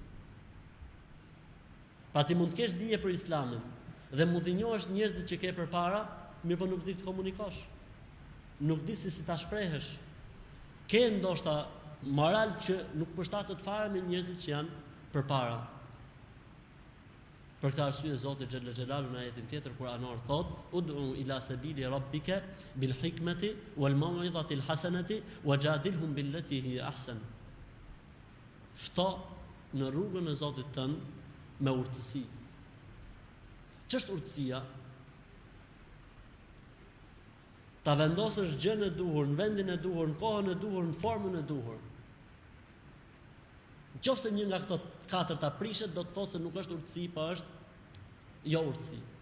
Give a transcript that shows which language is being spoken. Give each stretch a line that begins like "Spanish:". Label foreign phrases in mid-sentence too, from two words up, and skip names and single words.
Albanian: Pa ti mund të kesh dije për Islamin dhe mund të njohësh njerëzit që ke përpara, mirë po nuk di të komunikosh. Nuk di si ta shprehesh. Ke ndoshta moral që nuk përshtatet fare me njerëzit që janë përpara. Për këtë arsye Zoti
Arabic: جل جلاله
Albanian: në ajetin tjetër kuranor thot:
Arabic: "ادع إلى سبيل ربك بالحكمة والموعظة الحسنة وجادلهم بالتي هي أحسن."
Albanian: Fto në rrugën e Zotit tënd me urtësi. Ç'është urtësia? Ta vendosësh gjën e duhur në vendin e duhur, në kohën e duhur, në formën e duhur. Nëse një nga këto katërta prishet, do të thotë se nuk është urtësi, po është jo urtësi.